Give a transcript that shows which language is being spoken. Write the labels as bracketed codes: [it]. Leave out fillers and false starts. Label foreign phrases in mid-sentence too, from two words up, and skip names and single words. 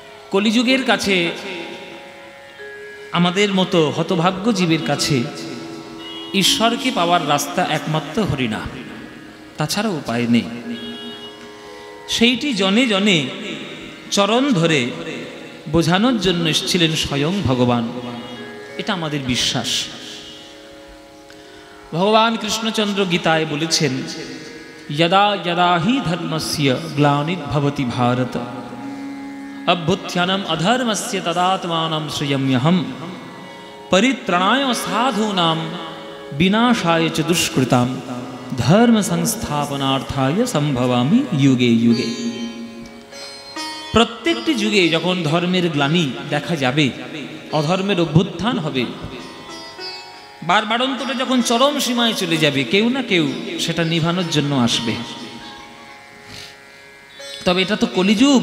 [bn] কলিযুগের কাছে, আমাদের মতো হতভাগ্য জীবের কাছে ঈশ্বরকে পাওয়ার রাস্তা একমাত্র হরিনাম, তাছাড়া উপায় নেই। সেইটি জনে জনে চরণ ধরে বোঝানোর জন্য এসেছিলেন স্বয়ং ভগবান, এটা আমাদের বিশ্বাস। ভগবান কৃষ্ণচন্দ্র গীতায় বলেছেন, [sa] यदा यदा हि धर्मस्य ग्लानिर्भवति भारत अभ्युत्थानम् अधर्मस्य तदात्मानं सृजाम्यहम् परित्राणाय साधूनां विनाशाय च दुष्कृतां धर्म संस्थापनार्थाय संभवामि युगे युगे। [bn] প্রত্যেকটি যুগে যখন ধর্মের গ্লানি দেখা যাবে, অধর্মের অভ্যুত্থান হবে, বারবারন্তরে যখন চরম সীমায় চলে যাবে, কেউ না কেউ সেটা নিভানোর জন্য আসবে। তবে এটা তো কলিযুগ।